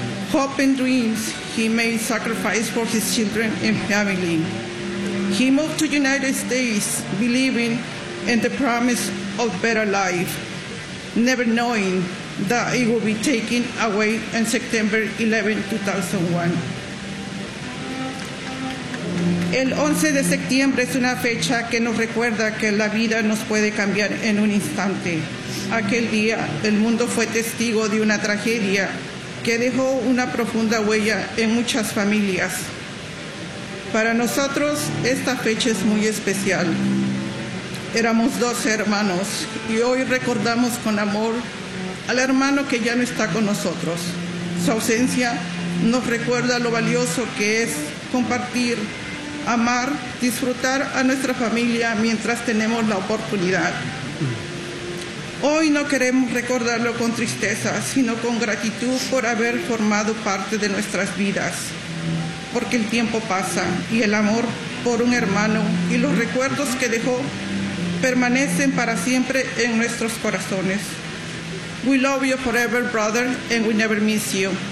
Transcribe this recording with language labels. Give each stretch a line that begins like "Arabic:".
English: Hope and dreams he made sacrifice for his children and family. He moved to the United States believing in the promise of better life, never knowing that it would be taken away on September 11, 2001.
Spanish: El 11 de septiembre es una fecha que nos recuerda que la vida nos puede cambiar en un instante. Aquel día, el mundo fue testigo de una tragedia que dejó una profunda huella en muchas familias. Para nosotros, esta fecha es muy especial. Éramos dos hermanos y hoy recordamos con amor al hermano que ya no está con nosotros. Su ausencia nos recuerda lo valioso que es compartir, amar, disfrutar a nuestra familia mientras tenemos la oportunidad. Hoy no queremos recordarlo con tristeza, sino con gratitud por haber formado parte de nuestras vidas. Porque el tiempo pasa y el amor por un hermano y los recuerdos que dejó permanecen para siempre en nuestros corazones.
English: We love you forever, brother, and we never miss you.